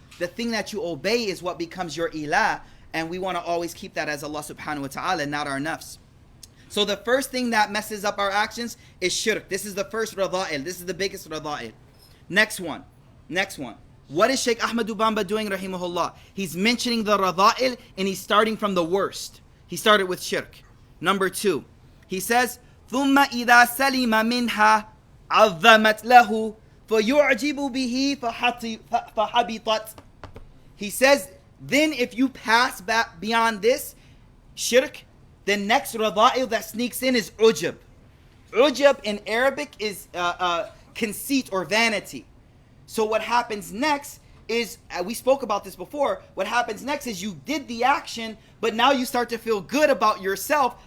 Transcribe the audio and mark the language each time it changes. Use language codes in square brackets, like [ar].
[en] The thing that you obey is what becomes your ilah. And we want to always keep that as Allah subhanahu wa ta'ala, not our nafs. So the first thing that messes up our actions is shirk. This is the first radha'il. This is the biggest radha'il. Next one. What is Sheikh Ahmad Bamba doing, rahimahullah? He's mentioning the radha'il and he's starting from the worst. He started with shirk. Number 2. [ar] He says, ثُمَّ إِذَا سَلِمَ مِنْهَا عَظَّمَتْ لَهُ فَيُعْجِبُ بِهِ فَحَبِطَتْ. [en] He says, then if you pass back beyond this, shirk, the next radha'il that sneaks in is ujab. Ujab in Arabic is conceit or vanity. So what happens next is, we spoke about this before, what happens next is you did the action, but now you start to feel good about yourself.